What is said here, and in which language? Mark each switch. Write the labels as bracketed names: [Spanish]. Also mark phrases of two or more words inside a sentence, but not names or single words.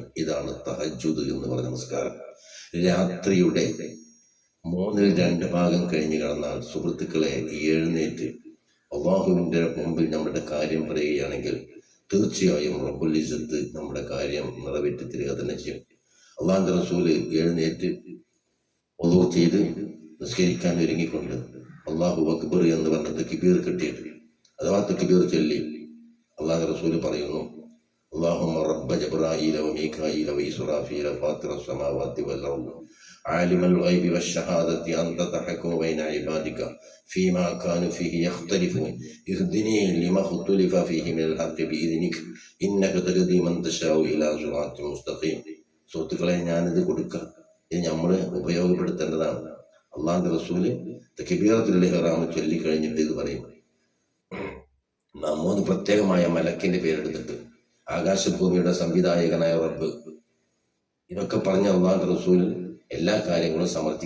[Malayalam] ഇതാണ് തഹജ്ജുദ് എന്ന് പറഞ്ഞ നമസ്കാരം. രാത്രിയുടെ 2/3 ഭാഗം കഴിഞ്ഞു കിടന്നാൽ സുഹൃത്തുക്കളെ, എഴുന്നേറ്റ് അള്ളാഹുവിന്റെ മുമ്പിൽ നമ്മുടെ കാര്യം പറയുകയാണെങ്കിൽ തീർച്ചയായും [Arabic] رب العزة [Malayalam] നമ്മുടെ കാര്യം നിറവേറ്റി തരിക തന്നെ ചെയ്യും. അള്ളാഹുവിന്റെ റസൂല് എഴുന്നേറ്റ് ഒളു ചെയ്ത് നിസ്കരിക്കാൻ ഒരുങ്ങിക്കൊണ്ട് [Arabic] الله أكبر [Malayalam] എന്ന് പറഞ്ഞ തക്ബീർ കിട്ടിയിട്ട് അഥവാ തക്ബീർ ചൊല്ലി അള്ളാഹു റസൂല് പറയുന്നു, [Arabic] اللهم رب جبرائيل وميكائيل وإسرافيل فاطر السماوات والأرض عالم الغيب والشهادة أنت تحكم بين عبادك فيما كانوا فيه يختلفون اهدني لما اختلف فيه من الحق بإذنك إنك تهدي من تشاء إلى صراط مستقيم. [Malayalam] സുഹൃത്തുക്കളെ, ഞാനിത് കൊടുക്കുക, ഇത് നമ്മൾ ഉപയോഗപ്പെടുത്തേണ്ടതാണ്. അള്ളാഹു റസൂല് [Arabic] تكبيرة الإحرام [Malayalam] ചൊല്ലിക്കഴിഞ്ഞിട്ട് ഇത് പറയും. നമ്മോട് പ്രത്യേകമായ മലക്കിന്റെ പേരെടുത്തിട്ട് ആകാശഭൂമിയുടെ സംവിധായകനായ റബ്ബ്, ഇതൊക്കെ പറഞ്ഞ അള്ളാഹു റസൂൽ എല്ലാ കാര്യങ്ങളും സമർത്ഥിക്കുക.